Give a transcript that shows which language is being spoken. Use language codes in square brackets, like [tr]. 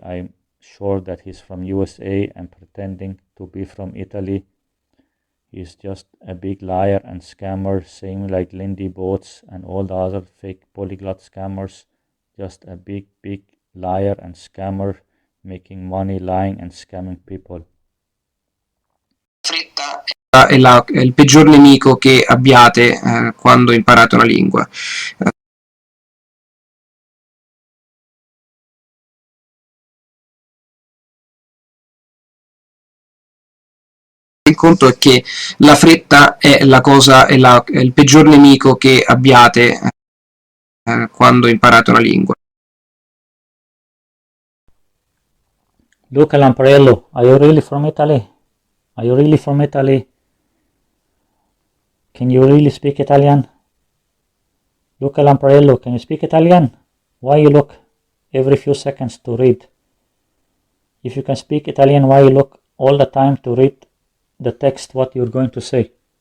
[en] I'm sure that he's from USA and pretending to be from Italy. He's just a big liar and scammer, same like Lindy Boats and all the other fake polyglot scammers. Just a big liar and scammer, making money lying and scamming people. [it] Fretta è il peggior nemico che abbiate quando imparate una lingua. Il conto è che la fretta è è il peggior nemico che abbiate quando imparate una lingua. [en] Luca Lampariello, are you really from Italy? Are you really from Italy? Can you really speak Italian? Luca Lampariello, can you speak Italian? Why you look every few seconds to read? If you can speak Italian, why you look all the time to read the text what you're going to say?